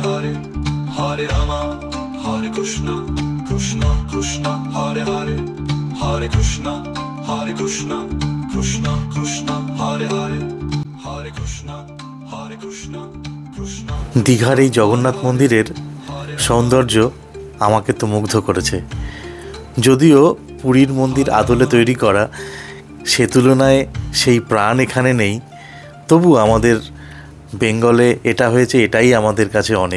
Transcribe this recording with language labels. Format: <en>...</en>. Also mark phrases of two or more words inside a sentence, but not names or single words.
<sa>Hare, Hare Rama, Hare Krishna, Krishna Krishna, Hare Hare, Hare Krishna, Hare Krishna, Krishna Krishna, Hare Hare, Hare Krishna, Hare Krishna, Krishna.</sa> <bn>দীঘার এই জগন্নাথ মন্দিরের সৌন্দর্য আমাকে তো মুগ্ধ করেছে। যদিও পুরীর মন্দির আদলে তৈরি করা, সে তুলনায় সেই প্রাণ এখানে নেই, তবু আমাদের বেঙ্গলে এটা হয়েছে, এটাই আমাদের কাছে অনেক।</bn>